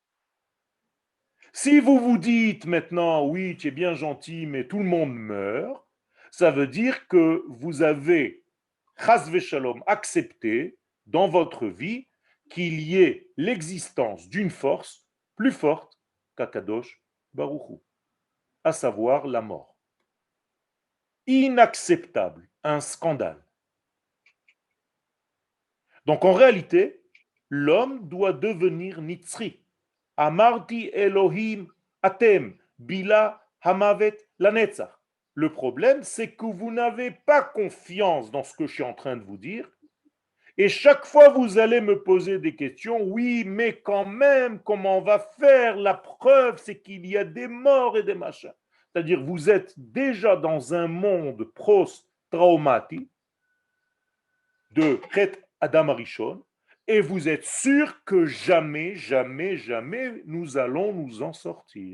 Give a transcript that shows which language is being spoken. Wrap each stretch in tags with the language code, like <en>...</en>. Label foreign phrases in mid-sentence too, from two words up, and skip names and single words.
<fr>Si vous vous dites maintenant, oui, tu es bien gentil, mais tout le monde meurt, ça veut dire que vous avez,</fr> <he>חס ושלום,</he> <fr>accepté dans votre vie qu'il y ait l'existence d'une force plus forte qu'</fr> <he>הקדוש ברוך הוא,</he> <fr>à savoir la mort. Inacceptable, un scandale. Donc en réalité, l'homme doit devenir nitzri.</fr> <he>אמרתי אלהים אתם בלע המות לנצח.</he> <fr>Le problème, c'est que vous n'avez pas confiance dans ce que je suis en train de vous dire. Et chaque fois, vous allez me poser des questions. Oui, mais quand même, comment on va faire? La preuve, c'est qu'il y a des morts et des machins. C'est-à-dire, vous êtes déjà dans un monde post-traumatique de</fr> <he>חטא אדם הראשון,</he> <fr>et vous êtes sûr que jamais, jamais, jamais nous allons nous en sortir.</fr>